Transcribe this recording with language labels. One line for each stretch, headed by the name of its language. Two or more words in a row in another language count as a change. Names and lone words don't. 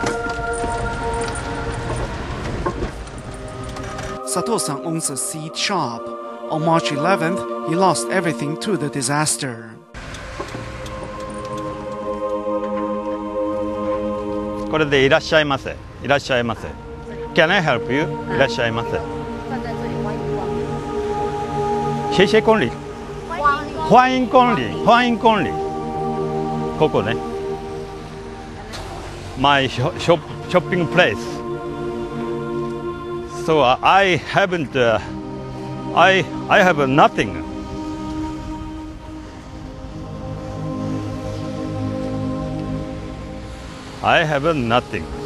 English: Sato-san owns a seed shop. On March 11th, he lost everything to the disaster. Can I help you?
Japanese: いらっしゃいませ。
Chinese: 谢谢光临。欢迎光临，欢迎光临。
English: ここね。My shopping place. So I haven't. I have nothing. I have nothing.